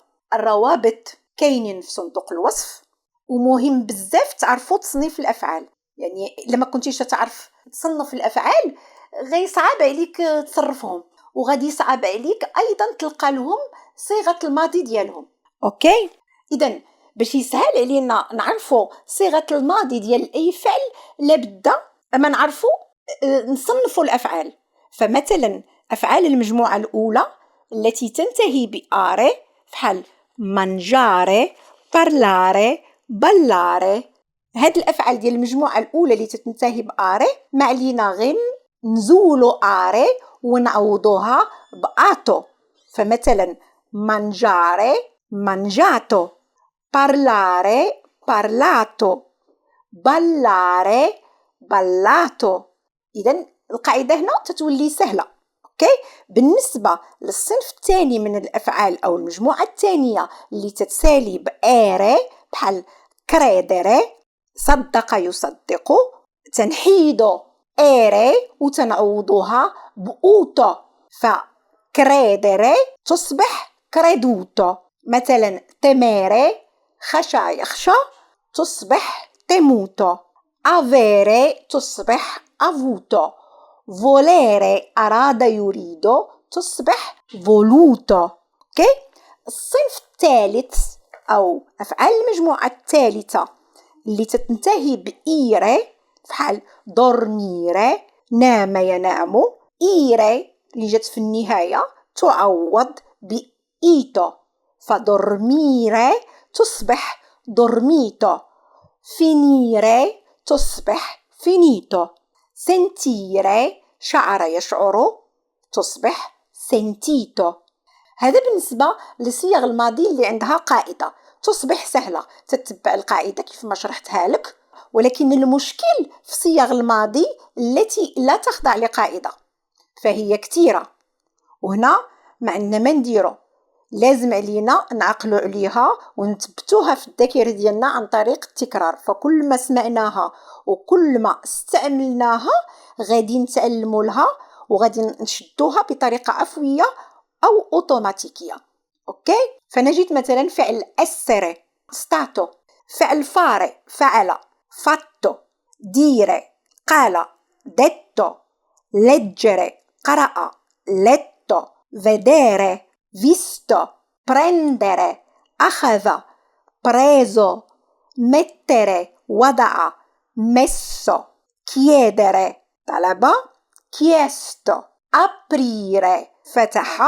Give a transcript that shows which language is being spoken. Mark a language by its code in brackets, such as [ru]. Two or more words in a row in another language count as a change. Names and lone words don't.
[ar] الروابط كاينين في صندوق الوصف. ومهم بزاف تعرفوا تصنيف الأفعال، يعني لما كنتيش تعرف تصنف الأفعال غي صعب عليك تصرفهم، وغادي يصعب عليك أيضا تلقى لهم صيغة الماضي ديالهم. أوكي، إذن باش يسهل علينا نعرفوا صيغة الماضي ديال أي فعل لابد أما نعرفوا نصنفوا الأفعال. فمثلا أفعال المجموعة الأولى التي تنتهي بآري فحال [it] mangiare, parlare, ballare. [ar] هاد الأفعال ديال المجموعة الأولى اللي تنتهي بآري ما علينا غير نزولوا آري ونعوضوها بآتو. [it] فمثلا mangiare, mangiato, parlare, parlato, ballare, ballato. [ar] إذن القاعدة هنا تتولي سهلة. أوكي، بالنسبة للصنف الثاني من الأفعال أو المجموعة الثانية اللي تتسالي بآري بحال credere صدق يصدق، تنحيدو آري وتنعوضوها بأوتو، فcredere تصبح creduto. مثلا temere خشى يخشى تصبح temuto، avere تصبح avuto، volere أراد يريد تصبح voluto. أوكي، الصنف الثالث أو أفعال المجموعة الثالثة اللي تنتهي بإيري فحال dormire نام ينام، إيري اللي جت في النهاية تعوض بإيتو، فدورميري تصبح dormito، finire تصبح finito، sentire شعر يشعر تصبح sentito. هذا بالنسبة لصيغ الماضي اللي عندها قاعدة تصبح سهلة، تتبع القاعدة كيف ما شرحتها لك. ولكن المشكل في صيغ الماضي التي لا تخضع لقاعدة فهي كثيرة، وهنا ما عندنا ما نديرو، لازم علينا نعقلوا عليها ونثبتوها في الذاكرة ديالنا عن طريق التكرار. فكل ما سمعناها وكل ما استعملناها غادي نتعلموا لها وغادي نشدوها بطريقة عفوية أو أوتوماتيكية. أوكي، فنجد مثلا فعل [it] essere stato، [ar] فعل fare فعل fatto، dire قال detto، leggere قرأ letto، [it] vedere visto، [ar] prendere أخذ preso، mettere وضع messo، chiedere طلب chiesto، aprire فتح.